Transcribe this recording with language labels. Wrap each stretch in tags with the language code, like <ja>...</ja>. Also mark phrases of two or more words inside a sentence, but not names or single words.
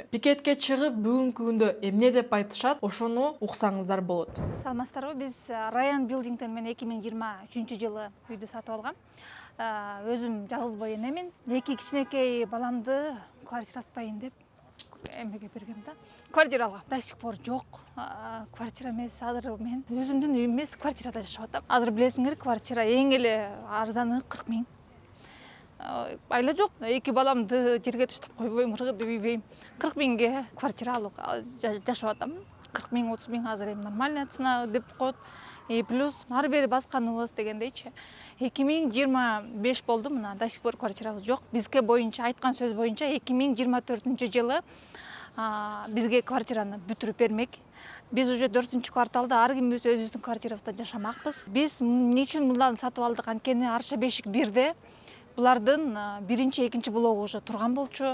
<ky>Пикетке чыгып бүгүнкү күндө эмне деп айтышат, ошону уксаңыздар болот. Саламатсыздарбы, биз Райан Билдингден мен 2023 жылы үйдү сатып алгам. Өзүм жалгыз бой энемин. 2 кичинекей баламды квартира сатпайын деп эмеге бергем да. Квартира алгам.</ky> <ru>До сих пор жок.</ru> <ky>Квартира эмес, азыр мен өзүмдүн үйүм эмес, квартирада жашап атам. Азыр билесиңер, квартира эң эле арзаны 40 миң. Айла жок. 2 баламды жерге таштап койбойм, ыргы деп үйбөйм. 40 миңге квартира алып жашап атам. 40 миң, 30 миң азыр эми</ky> <ru>нормальная цена</ru> <ky>деп коет. Плюс ары бери басканыбыз дегендейчи. 2025 болду, мына</ky> <ru>до сих пор</ru> <ky>квартирабыз жок. Бизге боюнча айткан сөз боюнча 2024 жылы бизге квартираны бүтүрүп бермек. Биз уже 4-кварталда ар ким өзүбүздүн квартирабызда жашамакпыз. Биз эмне үчүн буларды сатып алдык? Анткени Арча бешик 1де булардын 1-2 блогу уже турган болчу.</ky>